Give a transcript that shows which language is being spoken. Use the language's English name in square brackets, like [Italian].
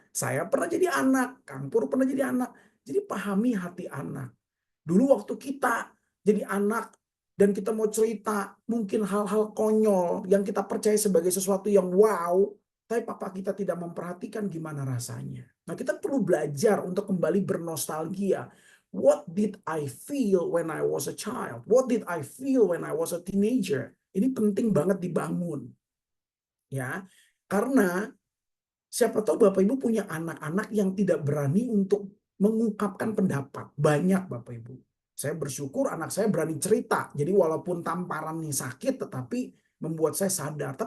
[Indonesian] Saya pernah jadi anak, Kang Pur pernah jadi anak. Jadi pahami hati anak. Dulu waktu kita jadi anak dan kita mau cerita mungkin hal-hal konyol yang kita percaya sebagai sesuatu yang wow, tapi papa kita tidak memperhatikan gimana rasanya. Nah, kita perlu belajar untuk kembali bernostalgia. [English] What did I feel when I was a child? What did I feel when I was a teenager? [Indonesian] Ini penting banget dibangun. Ya, karena siapa tahu Bapak Ibu punya anak-anak yang tidak berani untuk mengungkapkan pendapat. Banyak Bapak Ibu. Saya bersyukur anak saya berani cerita. Jadi walaupun tamparannya sakit tetapi membuat saya sadar.